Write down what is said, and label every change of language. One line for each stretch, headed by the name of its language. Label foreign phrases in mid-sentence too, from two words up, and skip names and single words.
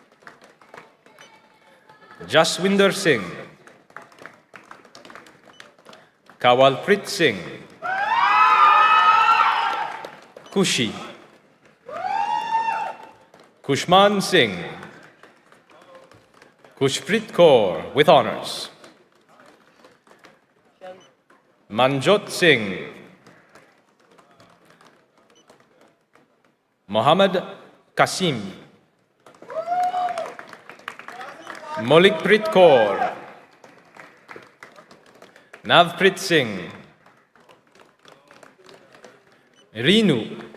English: Jaswinder Singh. Kawalprit Singh, Kushi, Kushman Singh, Kushprit Kaur with honors, Manjot Singh, Mohammad Kasim, Molikprit Kaur, Navprit Singh, Reenu,